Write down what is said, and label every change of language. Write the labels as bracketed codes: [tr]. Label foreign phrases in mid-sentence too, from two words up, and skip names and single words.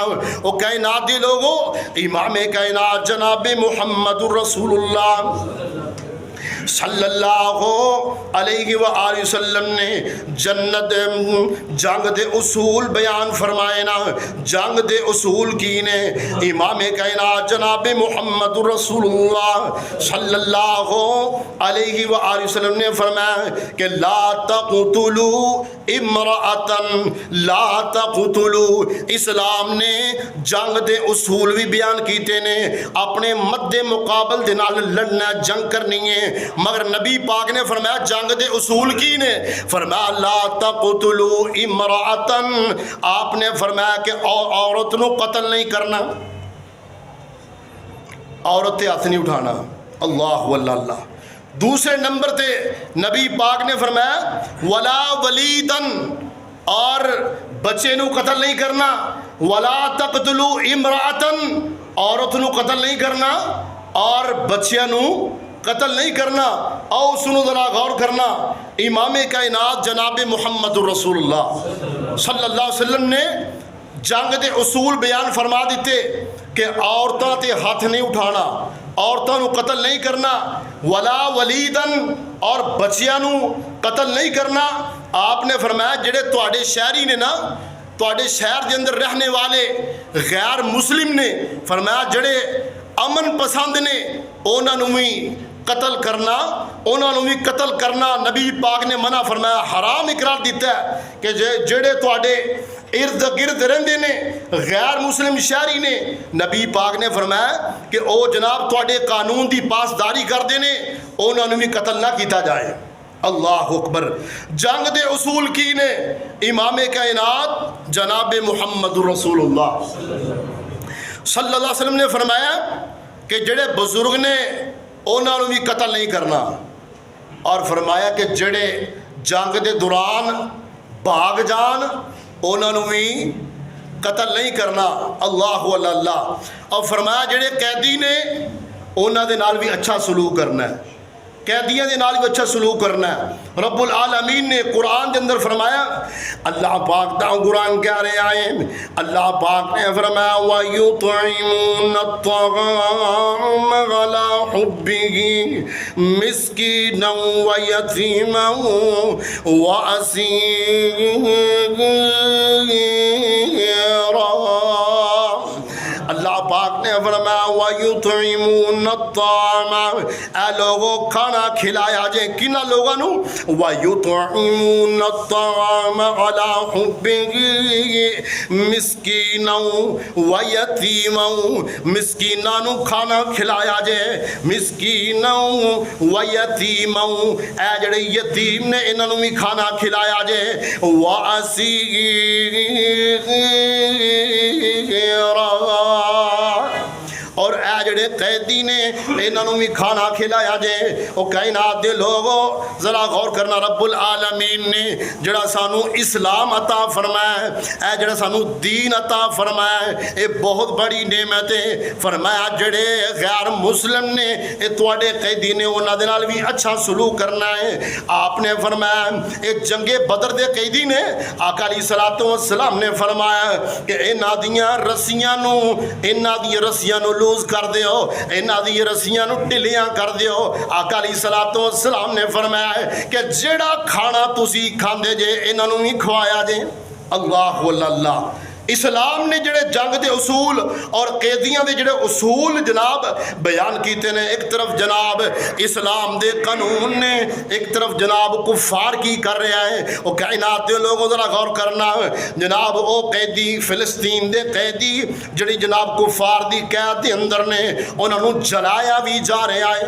[pa] او کائنات دی لوگو امام کائنات جناب محمد رسول اللہ [ar] صلی اللہ علیہ وآلہ وسلم [pa] نے جنت جنگ دے اصول بیان فرمائے نا. جنگ دے اصول کی نے امام کائنات جناب محمد رسول اللہ [ar] صلی اللہ علیہ وآلہ وسلم [pa] نے فرمایا کہ [ar] لا تقتلوا امرأة لا تقتلوا. [pa] اسلام نے جنگ دے اصول بھی بیان کیتے نے. اپنے مد مقابل دے نال لڑنا جنگ کرنی ہے, مگر نبی پاک نے فرمایا جنگ دے اصول کی نے. [ar] فرمایا لا تقتلوا امرأة, [pa] آپ نے فرمایا کہ عورت نو قتل نہیں کرنا, عورت تے ہاتھ نہیں اٹھانا. اللہ واللہ اللہ. دوسرے نمبر تے نبی پاک نے فرمایا [ar] ولا ولیدن, [pa] اور بچے نو قتل نہیں کرنا. [ar] ولا تقتلوا امرأة, [pa] عورت نو قتل نہیں کرنا اور بچیاں نو قتل نہیں کرنا. او سنو ذرا غور کرنا, امام کائنات جناب محمد رسول اللہ [ar] صلی اللہ علیہ وسلم [pa] نے جنگ دے اصول بیان فرما دیتے کہ عورتاں تے ہاتھ نہیں اٹھانا, عورتاں نو قتل نہیں کرنا. [ar] ولا ولیدن, [pa] اور بچیاں نو قتل نہیں کرنا. آپ نے فرمایا جڑے تواڈے شہری نے نا, تواڈے شہر دے اندر رہنے والے غیر مسلم نے, فرمایا جڑے امن پسند نے انہاں نو بھی قتل کرنا, انہاں نو بھی قتل کرنا نبی پاک نے منع فرمایا, حرام اقرار دیتا ہے کہ جڑے تواڈے ارد گرد رہندے نے غیر مسلم شہری نے, نبی پاک نے فرمایا کہ او جناب تواڈے قانون دی پاسداری کردے نے, انہاں نو بھی قتل نہ کیتا جائے. [ar] اللہ اکبر. [pa] جنگ دے اصول کی نے؟ امام کائنات جناب محمد رسول اللہ [ar] صلی اللہ علیہ وسلم [pa] نے فرمایا کہ جڑے بزرگ نے انہوں نے بھی قتل نہیں کرنا، اور فرمایا کہ جڑے جنگ دے دوران بھاگ جان انہوں نے بھی قتل نہیں کرنا. اللہ اللہ. اور فرمایا جڑے قیدی نے انہوں دے نال بھی اچھا سلوک کرنا ہے، قیدیاں دے نال بھی اچھا سلوک کرنا ہے. رب العالمین نے قرآن دے اندر فرمایا، اللہ پاک دا قرآن کہہ رہے آئے، اللہ پاک نے فرمایا [ar] وَيُطْعِمُونَ الطَّعَامَ عَلَىٰ حُبِّهِ مِسْكِينًا وَيَتِيمًا وَأَسِيرًا. [pa] اللہ پاک نے فرمایا [ar] وَيُطْعِمُونَ الطَّعَامَ، [pa] اے لوگوں کھانا کھلایا جائے کنہ لوگوں نو؟ [ar] وَيُطْعِمُونَ الطَّعَامَ عَلَىٰ حُبِّهِ مِسْكِينًا وَيَتِيمًا، [pa] مسکیناں نو کھانا کھلایا جائے، مسکیناں وَيَتِيمًا، اے جڑے یتیم نے انہاں نو بھی کھانا کھلایا جائے، وَأَسِيرًا، اور اے جڑے قیدی نے انہاں نو بھی کھانا کھلایا جائے. او کائنات دے لوگوں ذرا غور کرنا، رب العالمین نے جڑا سانو اسلام عطا فرمایا ہے، اے جڑا سانو دین عطا فرمایا ہے، اے بہت بڑی نعمت ہے. فرمایا جڑے غیر مسلم نے اے تواڈے قیدی نے انہاں دے نال بھی اچھا سلوک کرنا ہے. آپ نے فرمایا اے جنگ بدر دے قیدی نے آقا [ar] علیہ الصلوۃ والسلام [pa] نے فرمایا کہ انہاں دیاں رسیاں نو لوز کر دیو، انہاں دی رسیاں نو ڈھلیاں کر دیو. آقا [ar] علیہ الصلوۃ والسلام [pa] نے فرمایا کہ جڑا کھانا تسی کھاندے جے انہاں نو بھی کھوایا جے. اللہ اللہ. اسلام نے جڑے جنگ دے اصول اور قیدیاں دے جڑے اصول جناب بیان کیتے نے، ایک طرف جناب اسلام دے قانون نے، ایک طرف جناب کفار کی کر رہا ہے. وہ کائنات دے لوگوں ذرا غور کرنا، جناب او قیدی فلسطین دے قیدی جڑی جناب کفار دی قید دے اندر نے انہاں نو جلایا بھی جا رہا ہے.